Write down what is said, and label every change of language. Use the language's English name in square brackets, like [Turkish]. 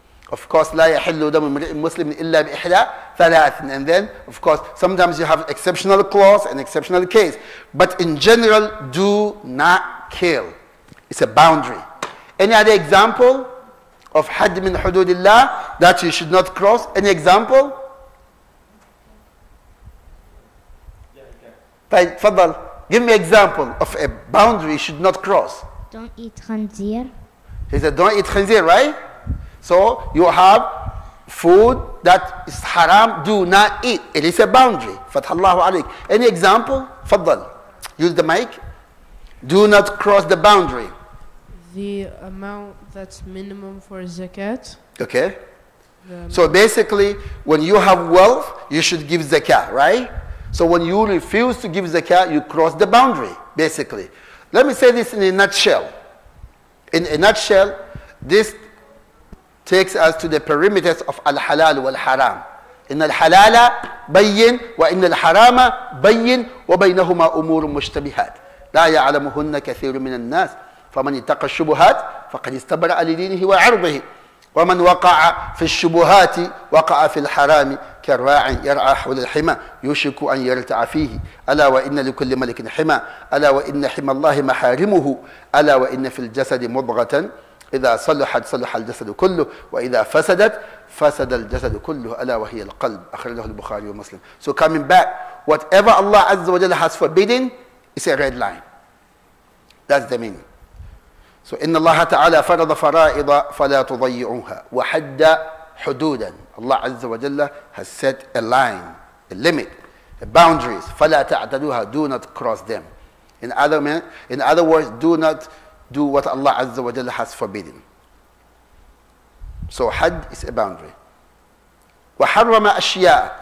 [English] Of course, [Arabic] لا يحل دم امرئ مسلم إلا بإحدى ثلاث. [English] And then, of course, sometimes you have exceptional clause and exceptional case. But in general, do not kill. It's a boundary. Any other example of [Arabic] hadd min hududillah [English] that you should not cross? Any example? Fadal, give me example of a boundary you should not cross. Don't eat khanzir. He said, don't eat khanzir, right? So you have food that is haram, do not eat. It is a boundary. Fathallahu alayk. Any example? Fadal. Use the mic. Do not cross the boundary. The amount that's minimum for zakat. Okay. So basically, when you have wealth, you should give zakah, right? So when you refuse to give zakah, you cross the boundary, basically. Let me say this in a nutshell. In a nutshell, this takes us to the perimeters of [Arabic] al-halal wal-haram. إن الحلال بين وإن الحرام بين وبينهما أمور مشتبهات لا يعلمهن كثير من الناس فمن اتقى الشبهات فقد استبرأ لدينه وعرضه ومن وقع في الشبهات وقع في الحرام كالراع يرعى حول الحمى يوشك أن يرتع فيه ألا وإن لكل ملك حمى ألا وإن حمى الله محارمه ألا وإن في الجسد مضغة إذا صلحت صلح الجسد كله وإذا فسدت فسد الجسد كله ألا وهي القلب أخرجه البخاري ومسلم. [English] So coming back, whatever Allah Azza wa Jalla has forbidden is a red line. That's the meaning. [Arabic] So إن الله تعالى فرض فرائض فلا تضيعوها وحد حدودا. [English] Allah Azza wa Jalla has set a line, a limit, a boundaries. [Arabic] فلا تعتدوها. [English] Do not cross them. In other words, do not do what Allah Azza wa Jalla has forbidden. So had is a boundary. [Arabic] وحرم أشياء.